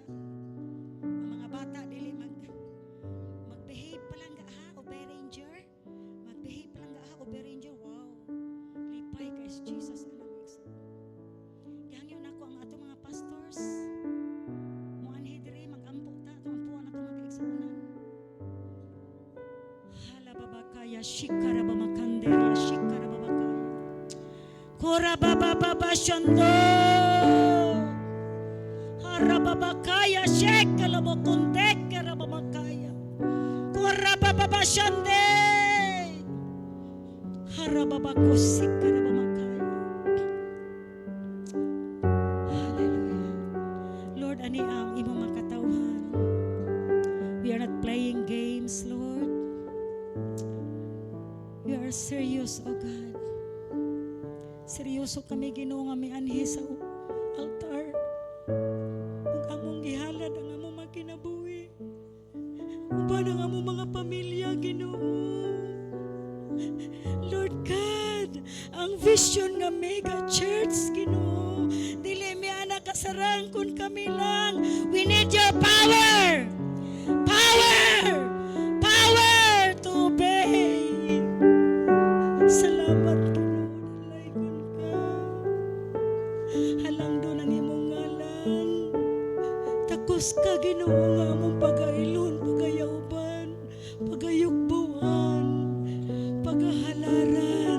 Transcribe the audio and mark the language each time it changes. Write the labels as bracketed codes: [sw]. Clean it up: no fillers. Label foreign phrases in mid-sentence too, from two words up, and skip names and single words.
[ceb] Ang mga bata dili mag-behave pa lang ha, obey ranger. Mag-behave pa lang ha, obey ranger. Wow. Lipay kay Jesus na nag-igsuon. Gihangyo nako ang atong mga pastors. Muanhi diri mag-ampo ta atong ampuan atong mga kaigsuonan. Hala babakaya shikara bamakandera shikara babakaya. Kora baba shando. Hara babakaya shekala bokondek kara babakaya. Kora baba shande. Hara babakusik kara babakaya. Hallelujah. Lord, ani ang imong mga katawhan. [en] We are not playing games, Lord. We are serious, O God. [ceb] Seryoso kami Ginoo nga may anhi sa altar. Ug among gihalad ang among mga kinabuhi. Uban ang among mga pamilya Ginoo. Lord God, ang vision nga [en] mega church [ceb] Ginoo. Dili mi ana kasarang kun kami lang. [en] We need your power. Power! Power to obey. [ceb] Salamat Ginoo, dalaygon ka. Halang doon ang imong ngalan. Takos ka Ginoo nga among pagailon, pagayauban, pagayugbuan, pagahalaran.